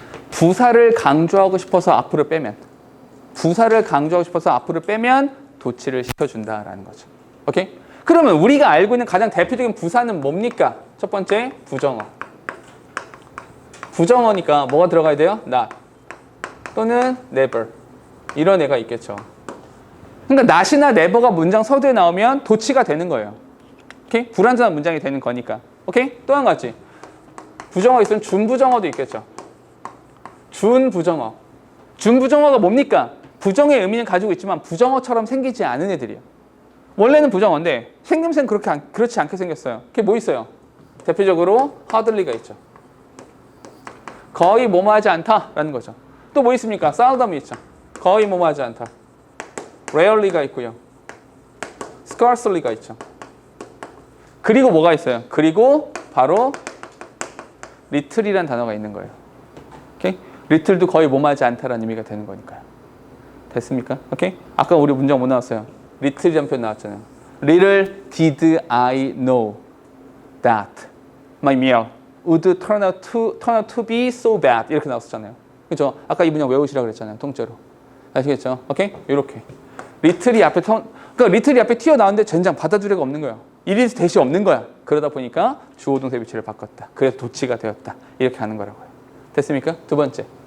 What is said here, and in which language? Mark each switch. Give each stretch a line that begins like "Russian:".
Korean: 부사를 강조하고 싶어서 앞으로 빼면, 부사를 강조하고 싶어서 앞으로 빼면 도치를 시켜준다라는 거죠. 오케이? 그러면 우리가 알고 있는 가장 대표적인 부사는 뭡니까? 첫 번째, 부정어. 부정어니까 뭐가 들어가야 돼요? not 또는 never. 이런 애가 있겠죠. 그러니까 not이나 never가 문장 서두에 나오면 도치가 되는 거예요. 오케이? 불완전한 문장이 되는 거니까. 오케이? 또 한 가지. 부정어 있으면 준부정어도 있겠죠. 준부정어. 준부정어가 뭡니까? 부정의 의미는 가지고 있지만 부정어처럼 생기지 않은 애들이에요. 원래는 부정어인데 생김새는 그렇지 않게 생겼어요. 그게 뭐 있어요? 대표적으로 hardly가 있죠. 거의 뭐뭐하지 않다라는 거죠. 또 뭐 있습니까? seldom이 있죠. 거의 뭐뭐하지 않다. rarely가 있고요. scarcely가 있죠. 그리고 뭐가 있어요? 그리고 바로 little이라는 단어가 있는 거예요. 오케이? little도 거의 뭐뭐하지 않다라는 의미가 되는 거니까요. 됐습니까? 오케이? 아까 우리 문장 뭐 나왔어요? little이라는 표현 나왔잖아요.
English: Little did I know that my meal would turn out to be so bad.
Korean: 이렇게 나왔었잖아요. 그렇죠? 아까 이 문장 외우시라고 그랬잖아요. 통째로. 아시겠죠? 오케이? 이렇게. 리틀이 앞에 그러니까 리틀이 앞에 튀어나오는데 젠장 받아줄 애가 없는 거예요. 이리스 대시 없는 거야. 그러다 보니까 주어 동사 위치를 바꿨다. 그래서 도치가 되었다. 이렇게 하는 거라고요. 됐습니까? 두 번째.